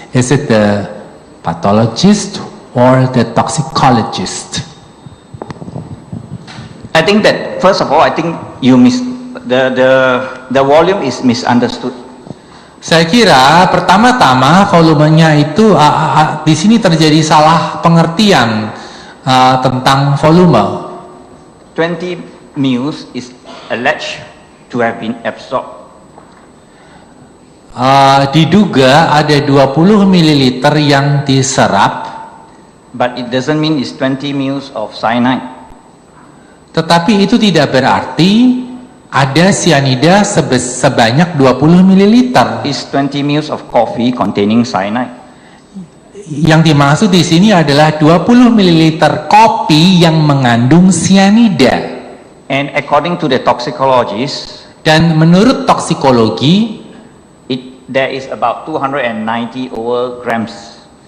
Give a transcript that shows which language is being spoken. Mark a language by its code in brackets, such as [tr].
[en] Is it the pathologist or the toxicologist? I think that first of all, I think you the volume is misunderstood. [id] Saya kira pertama-tama volumenya itu di sini terjadi salah pengertian tentang volume. [en] 20 mils is alleged to have been absorbed. [id] Diduga ada 20 ml yang diserap, [en] but it doesn't mean it's 20 mils of cyanide. [id] Tetapi itu tidak berarti ada cyanida sebanyak 20 ml. [en] It's 20 mils of coffee containing cyanide. [id] Yang dimaksud di sini adalah 20 ml kopi yang mengandung cyanida. [en] And according to the toxicologist, [id] dan menurut toksikologi, [en] there is about 290 over grams.